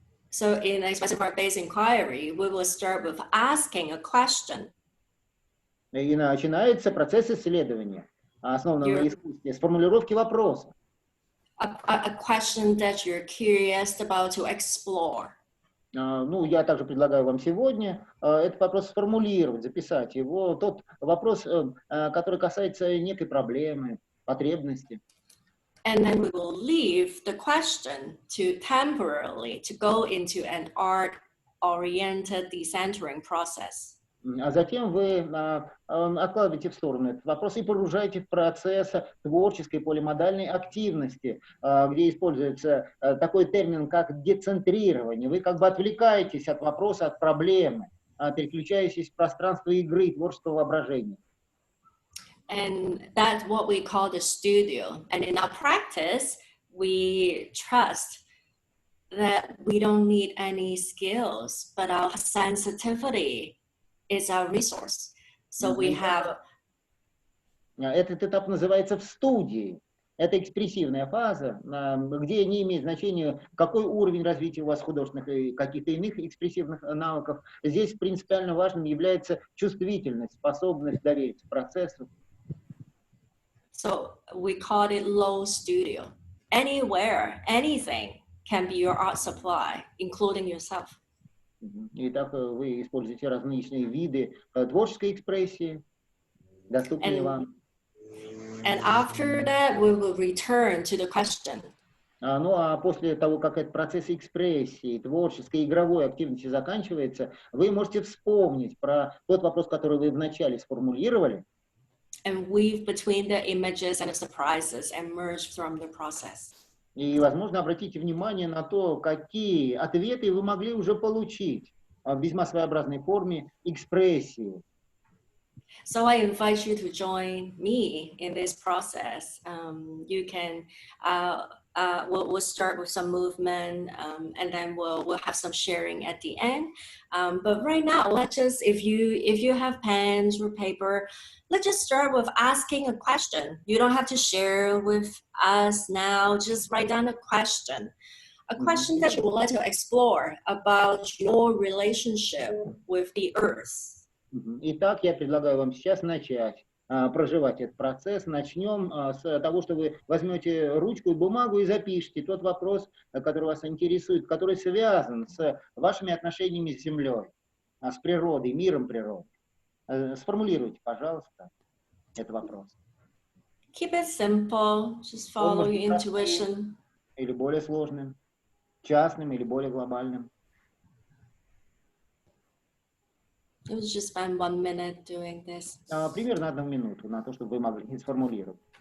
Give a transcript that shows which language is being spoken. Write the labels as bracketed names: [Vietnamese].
[English] So in expressive art-based inquiry, we will start with asking a question. [Russian] И начинается процесс исследования, основанного на искусстве, с формулировки вопроса. [English] A question that you're curious about to explore. [Russian] Ну, я также предлагаю вам сегодня этот вопрос сформулировать, записать его. Тот вопрос, который касается некой проблемы, потребности. [English] And then we will leave the question to temporarily to go into an art-oriented decentering process. [Russian] А затем вы откладываете в сторону этот вопрос и погружаете в процесс творческой полимодальной активности, где используется такой термин, как децентрирование. Вы как бы отвлекаетесь от вопроса, от проблемы, переключаетесь в пространство игры, творческого воображения. [English] And that's what we call the studio. And in our practice, we trust that we don't need any skills, but our sensitivity is our resource. So we have... [Russian] Этот этап называется в студии. Это экспрессивная фаза, где не имеет значения, какой уровень развития у вас художественных и каких-то иных экспрессивных навыков. Здесь принципиально важным является чувствительность, способность довериться процессу. [English] So we call it low studio. Anywhere, anything can be your art supply, including yourself. [Russian] Итак, вы используете различные виды творческой экспрессии, доступные вам. [English] And after that, we will return to the question. [Russian] Ну а после того, как этот процесс экспрессии, творческой, игровой активности заканчивается, вы можете вспомнить про тот вопрос, который вы вначале сформулировали. [English] And weave between the images and the surprises and merge from the process. [Russian] И, возможно, обратите внимание на то, какие ответы вы могли уже получить в весьма своеобразной форме экспрессии. [English] So I invite you to join me in this process. You can, we'll start with some movement, and then we'll have some sharing at the end. But right now, let's just, if you have pens or paper, let's just start with asking a question. You don't have to share with us now. Just write down a question that you would like to explore about your relationship with the earth. [Russian] Итак, я предлагаю вам сейчас начать проживать этот процесс. Начнем с того, что вы возьмете ручку и бумагу и запишите тот вопрос, который вас интересует, который связан с вашими отношениями с Землей, с природой, миром природы. Сформулируйте, пожалуйста, этот вопрос. [English] Keep it simple. Just follow your intuition. [Russian] Или более сложным, частным или более глобальным. [English] It was just spend 1 minute doing this. [Russian] Примерно 1 минуту на то, чтобы вы могли сформулировать.